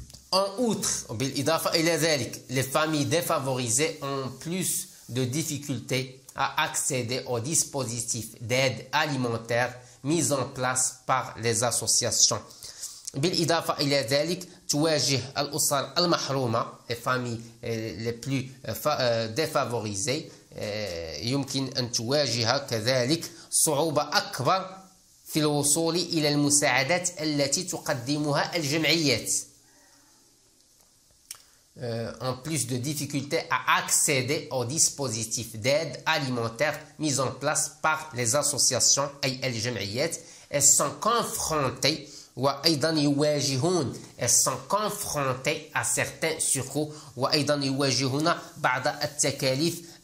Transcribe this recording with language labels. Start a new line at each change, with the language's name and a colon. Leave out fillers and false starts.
French: En outre,
Arabic: بالإضافة إلى ذلك,
French: les familles défavorisées ont plus de difficultés à accéder aux dispositifs d'aide alimentaire mis en place par les associations.
Arabic: بالإضافة إلى ذلك تواجه الأسر المحرومة
French: les familles les plus défavorisées
Arabic: يمكن أن تواجه كذلك صعوبة أكبر في الوصول إلى المساعدات التي تقدمها الجمعيات.
French: En plus de difficultés à accéder aux dispositifs d'aide alimentaire mis en place par les associations
Arabic: أي الجمعيات,
French: elles sont confrontées
Arabic: وأيضا يواجهون
French: elles sont confrontées à certains surcoûts
Arabic: وأيضا يواجهون بعض التكاليف